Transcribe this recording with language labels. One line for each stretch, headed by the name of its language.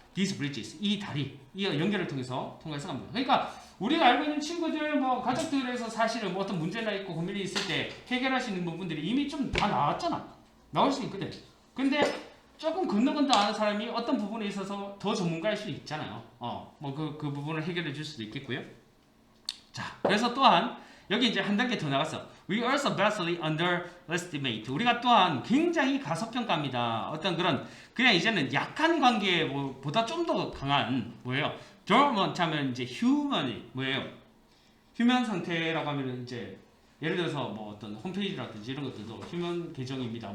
English: These bridges,
Korean: 이 다리, 이 연결을 통해서 통과해서 갑니다. 그러니까 우리가 알고 있는 친구들, 뭐 가족들에서 사실은 뭐 어떤 문제나 있고 고민이 있을 때 해결할 수 있는 부분들이 이미 좀 다 나왔잖아. 나올 수 있거든. 근데 조금 건너건너 아는 사람이 어떤 부분에 있어서 더 전문가일 수 있잖아요. 뭐 그 부분을 해결해 줄 수도 있겠고요. 자, 그래서 또한 여기 이제 한 단계 더 나갔어.
English: We also vastly underestimate.
Korean: 우리가 또한 굉장히 가소평가합니다. 어떤 그런 그냥 이제는 약한 관계보다 좀 더 강한 뭐예요? dormant 하면 이제 human이 뭐예요? 휴면 상태라고 하면 이제 예를 들어서 뭐 어떤 홈페이지라든지 이런 것들도 휴면 계정입니다.